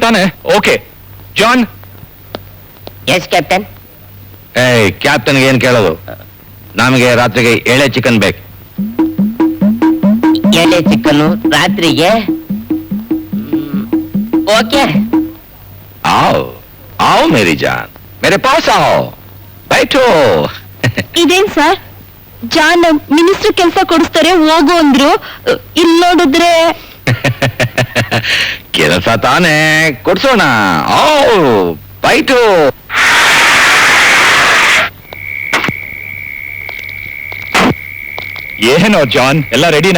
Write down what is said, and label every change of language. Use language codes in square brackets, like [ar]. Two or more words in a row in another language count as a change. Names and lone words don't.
[kn] ತಾನೆ? ಓಕೆ ಜಾನ್. [en] yes captain. [kn] ಕ್ಯಾಪ್ಟನ್ಗೆ ಏನ್ ಕೇಳೋದು? ನಮಗೆ ರಾತ್ರಿಗೆ ಎಳೆ ಚಿಕನ್ ಬೇಕು. ಎಳೆ ಚಿಕನ್ನು ರಾತ್ರಿಗೆ? ಓಕೆ. [hi] आओ मेरी जान, मेरे पास आओ, बैठो. [kn] ಇದೇನ್ ಸರ್, ಜಾನ್ ಮಿನಿಸ್ಟರ್ ಕೆಲಸ ಕೊಡಿಸ್ತಾರೆ ಹೋಗು ಅಂದ್ರು. ಇಲ್ಲಿ ನೋಡಿದ್ರೆ ಕೆಲಸ ತಾನೇ ಕೊಡ್ಸೋಣ. ಬೈಟು. ಏನೋ ಜಾನ್, ಎಲ್ಲ ರೆಡಿನಾ?